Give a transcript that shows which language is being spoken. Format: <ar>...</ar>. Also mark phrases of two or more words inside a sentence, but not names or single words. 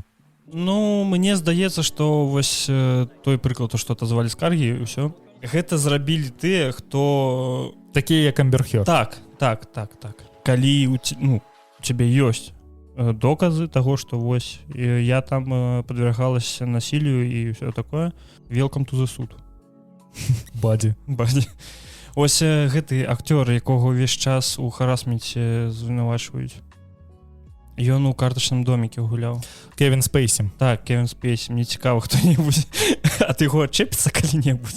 <be>Ну, мне здаецца, што вось той прыклад, што атазвалі скаргі і ўсё. Гэта зрабілі тыя, хто... Такія, як Эмбер Хёрд. Так. Калі у цябе ёсць доказы таго, што вось я там падвергалася насіллю і ўсё такое,</be> <en>welcome to the суд.</en> <be>Баді. Ось гэты актёр, якога ўвесь час у харасменце звінавачваюць. Ён у картачным доміке гуляў. Кевін Спейсі. Так, Кевін Спейсі. Мне цікава хто-небудзь. А ты яго адчэпіцца калі-небудзь?</be>